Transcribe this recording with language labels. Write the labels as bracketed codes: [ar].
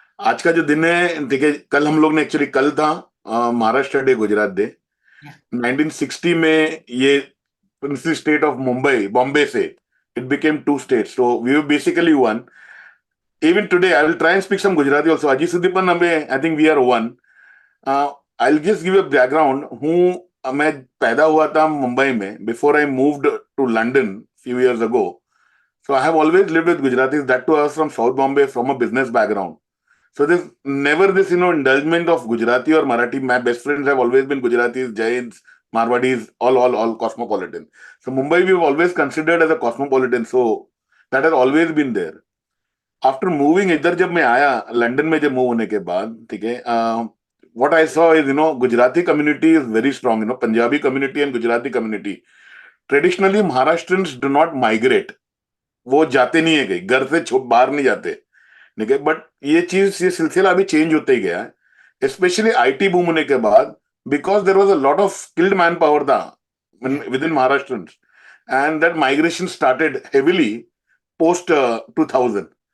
[hi] आज का जो दिन है, ठीक है, कल हम लोग ने एक्चुअली कल था महाराष्ट्र डे, गुजरात डे. 1960 में ये princely state of Mumbai, Bombay से [en] it became 2 states. So we were basically one. Even today, I will try and speak some Gujarati also. [gu] Aji સુધી પણ અમે, [en] I think we are one. I'll just give a background. [hi] मैं पैदा हुआ था मुंबई में [en] before I moved to London few years ago. So I have always lived with Gujaratis. That too, I was from South Bombay, from a business background. So there's never this, indulgence of Gujarati or Marathi. My best friends have always been Gujaratis, Jains, Marwadis, all cosmopolitan. So Mumbai we've always considered as a cosmopolitan. So that has always been there. [hi] After moving इधर जब मैं आया London में, जब move होने के बाद, ठीक है, [en] what I saw is, Gujarati community is very strong. Punjabi community and Gujarati community. Traditionally, Maharashtrians do not migrate. [hi] वो जाते नहीं है कहीं, घर से बाहर नहीं जाते, ठीक है. बट ये सिलसिला अभी चेंज होते ही गया है, स्पेशली आईटी बूम होने के बाद, [en] because there was a lot of skilled manpower था [hi] with in Maharashtra, and that migration started heavily post 2000.